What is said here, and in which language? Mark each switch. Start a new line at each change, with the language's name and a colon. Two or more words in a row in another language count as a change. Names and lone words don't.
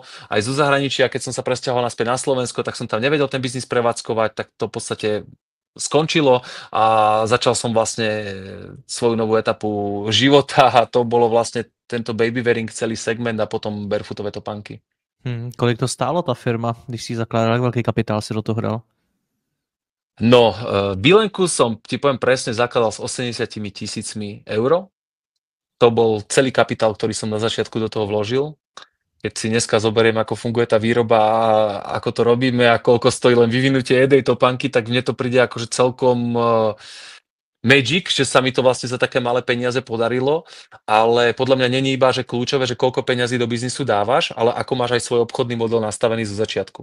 Slovak: Aj zo zahraničia, keď som sa presťahoval naspäť na Slovensko, tak som tam nevedel ten biznis prevádzkovať, tak to v podstate skončilo a začal som vlastne svoju novú etapu života a to bolo vlastne tento
English: baby wearing
Slovak: celý segment a potom barefootové topánky.
Czech: Kolik to stálo ta firma, když si zakládal, jak velký kapitál si do toho dal? No,
Slovak: Bílenku som, ti poviem presne, zakladal s 80 000 eur. To bol celý kapitál, ktorý som na začiatku do toho vložil. Keď si dneska zoberiem, ako funguje tá výroba a ako to robíme a koľko stojí len vyvinutie jednej topánky, tak mne to príde akože celkom magic, že sa mi to vlastne za také malé peniaze podarilo, ale podľa mňa není iba, že kľúčové, že koľko peňazí do biznisu dávaš, ale ako máš aj svoj obchodný model nastavený zo začiatku.